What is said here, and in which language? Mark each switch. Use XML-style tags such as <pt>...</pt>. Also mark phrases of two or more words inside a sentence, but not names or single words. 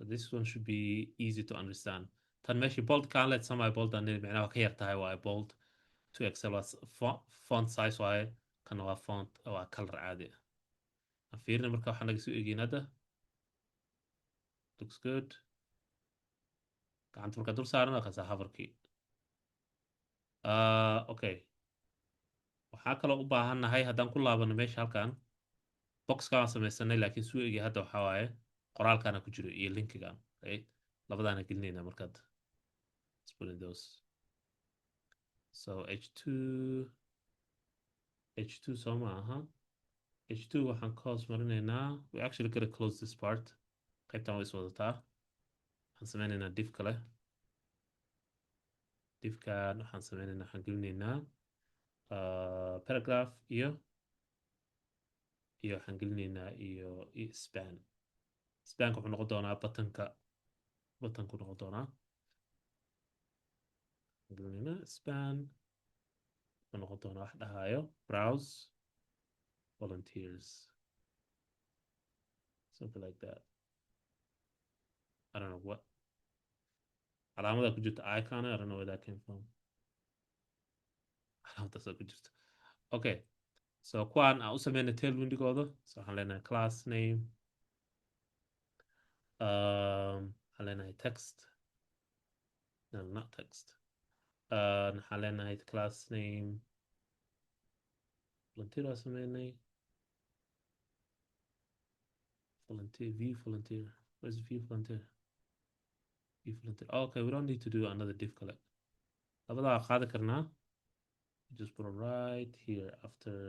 <en>this one should be easy to understand</en> <so>tan meeshii bold kaan leed</so> <en>semi bold</en> <so>aan micnaha waa ka yar tahay waaye bold 2xl waa</so> <en>font size</en> <so>waaye kana waa font waa color caadi ah aan fiirina marka waxaa naga soo eegin hadda</so> <en>looks good</en> <so>gacanta markaa dul saaran waa kasaa hoverkii okay waxaa kaloo u baahannahay haddaan ku laabano meesha halkan boxka aan samaysanay laakiin suu egi hadda waxaa waaye qoraalkaana ku jiro iyo linkigan right labadaana gelinayna markaad</so> <en>putting those</en> <so>so h2 soo ma aha h2 waxaan ka hoos marinaynaa</so> <en>we actually gotta close this part</en> <so>qaybtan way is wadataa waxaan sameynaynaa div kale divkan waxaan sameynaynaa waxaan gelinaynaa paragraph iyo waxaan gelinaynaa iyo spanka wuxuu noqon doonaa buttonku noqon doonaa gelinaynaa span wuxuu noqon doonaa wax dhahaayo</so> <en>browse volunteers something like that I don't know what</en> <so>calaamada ku jirta icon</so> <en>I don't know where that came from</en> <so>calaamadaas ku jirta</so> <en>okay so</en> <so>kuwaan aan u sameynay tailwindigooda so waxaan leenahay</so> <en>class name</en> <so>waxaan leenahay text</so> <en>no not text</en> <so>waxaan leenahay</so> <en>class name volunteer</en> <so>waa sameynay</so> <en>volunteer where's view volunteer oh, okay we don't need to do another div collect</en> <so>labadaa qaadi karnaa</so> <en>just put it right here after</en>